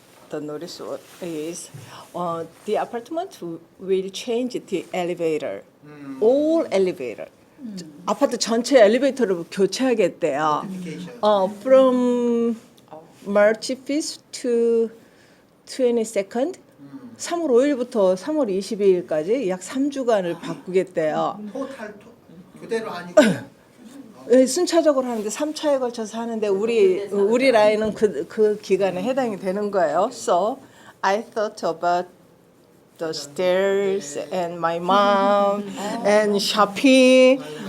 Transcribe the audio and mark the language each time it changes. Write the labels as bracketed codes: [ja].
[en] The notice is the apartment will change the elevator, all elevator. [ko] 아파트 전체 엘리베이터를 교체하겠대요. [en] From March 5th to 22nd, [ko] 3월 5일부터 3월 22일까지 약 3주간을 바꾸겠대요. 토탈 교대로 아니고 네, 순차적으로 하는데 3차에 걸쳐서 하는데 우리 라인은 그 기간에 해당이 되는 거예요. [en] So I thought about the stairs and my mom and shopping.